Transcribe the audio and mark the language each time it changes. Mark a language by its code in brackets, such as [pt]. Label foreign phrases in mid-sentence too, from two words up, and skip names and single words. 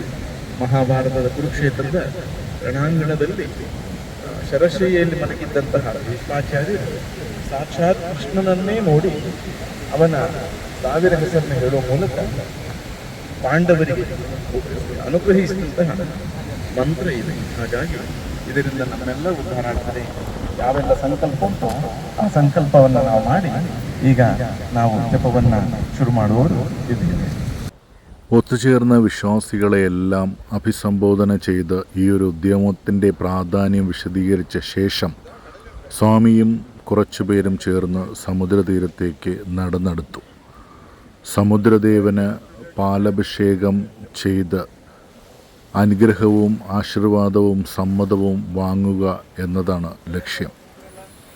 [kn] ಮಹಾಭಾರತದ ಕುರುಕ್ಷೇತ್ರದ ರಣಾಂಗಣದಲ್ಲಿ ಶರಶೈಯಲ್ಲಿ ಮಲಗಿದ್ದಂತಹ ಭೀಷ್ಮಾಚಾರ್ಯರು ಸಾಕ್ಷಾತ್ ಕೃಷ್ಣನನ್ನೇ ನೋಡಿ ಅವನ 1000 ಹೆಸರನ್ನು ಹೇಳುವ ಮೂಲಕ ಪಾಂಡವರಿಗೆ ಅನುಗ್ರಹಿಸಿದಂತಹ ಮಂತ್ರ ಇದೆ. ಹಾಗಾಗಿ ಇದರಿಂದ ನಮ್ಮೆಲ್ಲ ಉದ್ಧಾರ ಆಗ್ತದೆ. ಯಾವೆಲ್ಲ ಸಂಕಲ್ಪ ಉಂಟೋ ಆ ಸಂಕಲ್ಪವನ್ನು ನಾವು ಮಾಡಿ ಈಗ ನಾವು ಜಪವನ್ನು ಶುರು ಮಾಡುವವರು ಇದ್ದೇವೆ. [ml] ഒത്തുചേർന്ന വിശ്വാസികളെയെല്ലാം അഭിസംബോധന ചെയ്ത് ഈ ഒരു ഉദ്യമത്തിൻ്റെ പ്രാധാന്യം വിശദീകരിച്ച ശേഷം സ്വാമിയും കുറച്ചുപേരും ചേർന്ന് സമുദ്രതീരത്തേക്ക് നടന്നെടുത്തു. സമുദ്രദേവന് പാലഭിഷേകം ചെയ്ത് അനുഗ്രഹവും ആശീർവാദവും സമ്മതവും വാങ്ങുക എന്നതാണ് ലക്ഷ്യം.